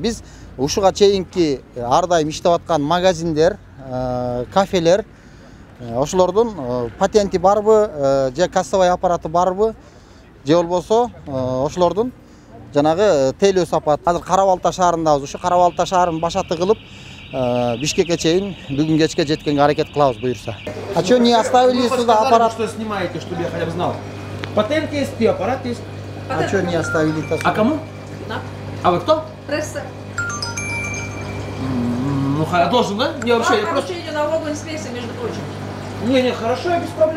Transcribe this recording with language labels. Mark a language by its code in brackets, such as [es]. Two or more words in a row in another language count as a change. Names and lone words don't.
[ky] Биз ушуга чейинки ар дайым иштеп аткан магазиндер, кафелер, ошолордун патенти барбы, же кассовый аппараты барбы, же болбосо ошолордун жанагы тейлөө сапат. Азыр Кара Балта шаарындабыз. Ушу Кара Балта шаарын башаты кылып Бишкекке чейин бүгүн кечке жеткенге аракет кылабыз буюрса. [ru] А чё не оставили сюда аппарат? Что снимаете, чтобы я хотя бы знал. Патент есть, и аппарат есть. А чё не оставили-то сюда? А кому? Да. А вы кто? Пресса. Ну, должен, да? Не, вообще, я просто... Поручение налоговой инспекции, между прочим. Не, хорошо, без проблем.